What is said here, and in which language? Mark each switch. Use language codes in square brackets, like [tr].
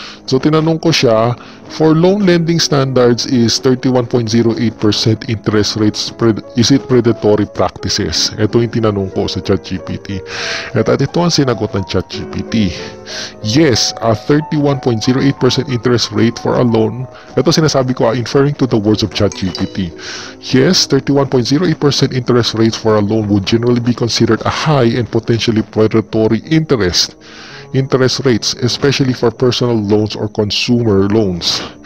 [en] So, [tl] tinanong ko siya, [en] for loan lending standards is 31.08% interest rates, is it predatory practices? [tl] Ito yung tinanong ko sa ChatGPT. At ito ang sinagot ng ChatGPT. [en] Yes, a 31.08% interest rate for a loan. [tl] Ito sinasabi ko, [en] inferring to the words of ChatGPT. Yes, 31.08% interest rates for a loan would generally be considered a high and potentially predatory interest rates, especially for personal loans or consumer loans.